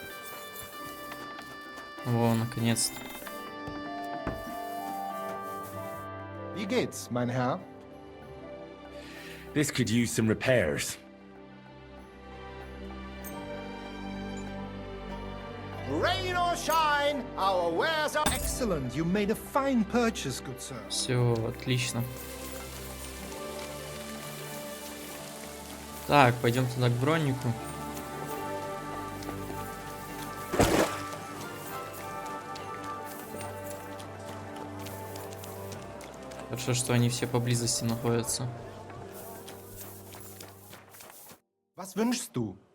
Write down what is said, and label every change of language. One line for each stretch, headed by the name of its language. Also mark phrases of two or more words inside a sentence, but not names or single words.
Russian: Во, наконец-то.
German: Wie geht's, mein Herr?
English: This could use some repairs. Rain or shine, our wares are excellent. You made a fine purchase, good sir.
Russian: Все, отлично. Так, пойдем туда к броннику. Хорошо, что они все поблизости находятся.
German: Was wünschst du?